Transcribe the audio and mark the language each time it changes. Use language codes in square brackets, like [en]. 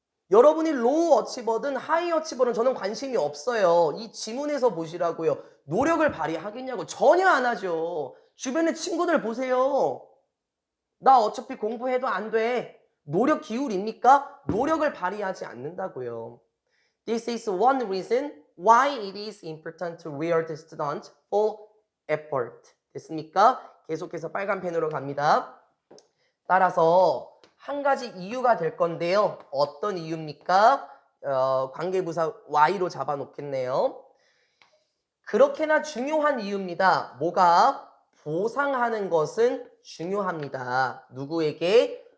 [ko] 여러분이 로우 어치버든 하이 어치버든 저는 관심이 없어요. 이 지문에서 보시라고요. 노력을 발휘하겠냐고. 전혀 안 하죠. 주변의 친구들 보세요. 나 어차피 공부해도 안 돼. 노력 기울입니까? 노력을 발휘하지 않는다고요. [en] This is one reason why it is important to reward the student for effort. [ko] 됐습니까? 계속해서 빨간 펜으로 갑니다. 따라서 한 가지 이유가 될 건데요. 어떤 이유입니까? 관계부사 Y로 잡아놓겠네요. 그렇게나 중요한 이유입니다. 뭐가? 보상하는 것은 중요합니다. 누구에게?